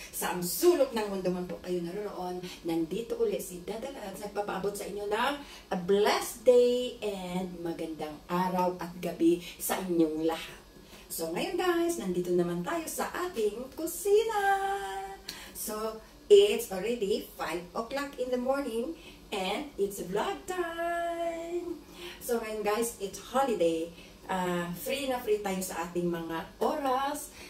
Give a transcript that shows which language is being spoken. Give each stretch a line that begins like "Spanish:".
Filipino: Sa ang sulok ng mundo man po kayo naroon, nandito ulit si Dada Lads, nagpapaabot sa inyo ng
English: a blessed day and
Filipino: magandang araw at gabi sa inyong lahat. So ngayon guys, nandito naman tayo sa ating kusina.
English: So it's already 5 o'clock in the morning and it's vlog time. So ngayon guys, it's holiday.
Filipino: Free na free tayo sa ating mga oras.